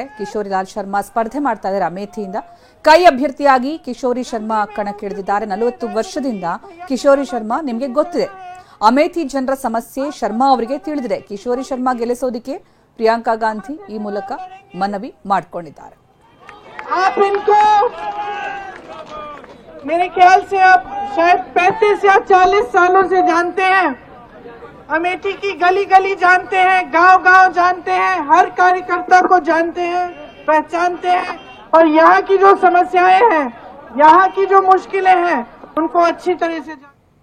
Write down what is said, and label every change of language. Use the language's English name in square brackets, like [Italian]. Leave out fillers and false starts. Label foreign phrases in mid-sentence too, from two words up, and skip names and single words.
[Kannada] ಕಿಶೋರಿಲಾಲ್ ಶರ್ಮಾ ಸ್ಪರ್ಧೆ ಮಾಡ್ತಾ ಇದ್ದಾರೆ ಅಮೇಥಿಯಿಂದ. ಕೈ ಅಭ್ಯರ್ಥಿಯಾಗಿ ಕಿಶೋರಿ ಶರ್ಮಾ ಕಣಕ್ಕಿಳಿದಿದ್ದಾರೆ. 40 ವರ್ಷದಿಂದ ಕಿಶೋರಿ ಶರ್ಮಾ ನಿಮಗೆ ಗೊತ್ತಿದೆ. ಅಮೇಥಿ ಜನರ ಸಮಸ್ಯೆ ಶರ್ಮಾ ಅವರಿಗೆ ತಿಳಿದಿದೆ. ಕಿಶೋರಿ ಶರ್ಮಾ ಗೆಲ್ಲಿಸೋದಕ್ಕೆ ಪ್ರಿಯಾಂಕಾ ಗಾಂಧಿ ಈ ಮೂಲಕ ಮನವಿ ಮಾಡಿಕೊಂಡಿದ್ದಾರೆ. [Hindi] मेरे ख्याल से आप शायद 35 या 40 सालों से जानते हैं, अमेठी की गली गली जानते हैं, गांव गांव जानते हैं, हर कार्यकर्ता को जानते हैं, पहचानते हैं और यहाँ की जो समस्याएं हैं, यहाँ की जो मुश्किलें हैं उनको अच्छी तरह से